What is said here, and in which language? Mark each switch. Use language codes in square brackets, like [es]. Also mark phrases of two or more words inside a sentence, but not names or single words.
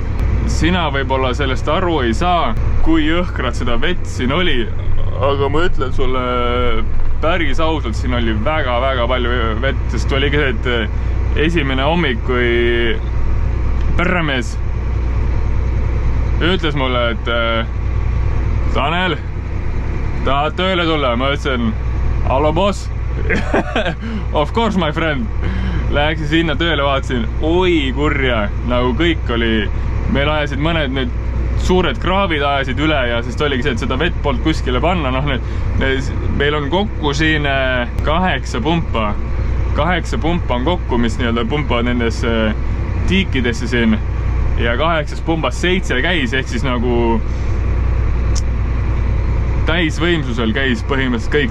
[et] Sina võib-olla sellest aru ei saa, kui jõhkrad seda vett siin oli, aga ma ütlen sulle päris ausalt, siin oli väga-väga palju vett, sest oli ka see, et esimene hommik, kui perremees ütles mulle, et Tanel, tahad tööle tulla? Ma ütlesin, hallo boss, [en] of course my friend. [et] Läheksin sinna tööle, vaatasin, oi kurja, nagu kõik oli, meil ajasid mõned need suured kraavid ajasid üle ja sest oligi see, et seda vett polnud kuskile panna, noh meil on kokku siin 8 pumpa. 8 pumpa on kokku, mis nii-öelda pumpavad nendesse tiikidesse siin ja 8 pumbast 7 käis, ehk siis nagu täisvõimsusel käis põhimõtteliselt kõik